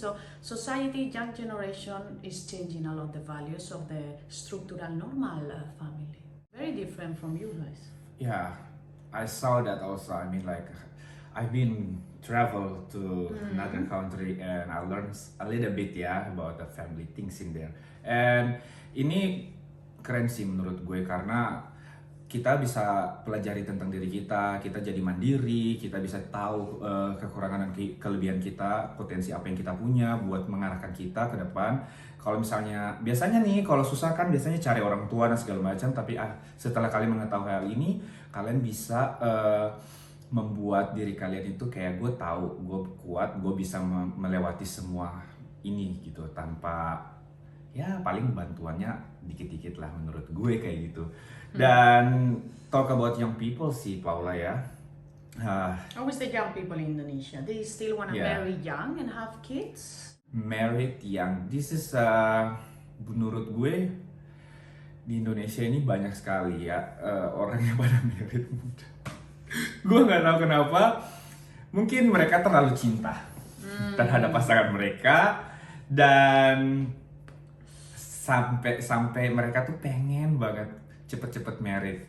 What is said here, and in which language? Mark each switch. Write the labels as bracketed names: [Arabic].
[English] So society, young generation is changing a lot the values of the structural normal family. Very different from you guys. Yeah, I saw that also. I mean, like, I've been travel to another country and I learned a little bit about the family things in there. [Indonesian] And ini keren sih menurut gue karena kita bisa pelajari tentang diri kita jadi mandiri, kita bisa tahu kekurangan dan kelebihan kita, potensi apa yang kita punya buat mengarahkan kita ke depan. Kalau misalnya, biasanya nih kalau susah kan biasanya cari orang tua dan segala macam, tapi setelah kalian mengetahui hal ini, kalian bisa membuat diri kalian itu kayak gue tahu, gue kuat, gue bisa melewati semua ini gitu tanpa ya paling bantuannya dikit-dikit lah menurut gue kayak gitu. [English] Dan talk about young people sih Paula ya. Always the young people in Indonesia, they still want to marry young and have kids. Married young, this is [Indonesian] menurut gue di Indonesia ini banyak sekali ya orang yang pada married muda. Gue nggak tahu kenapa mungkin mereka terlalu cinta terhadap pasangan mereka dan sampai mereka tuh pengen banget cepet-cepet married.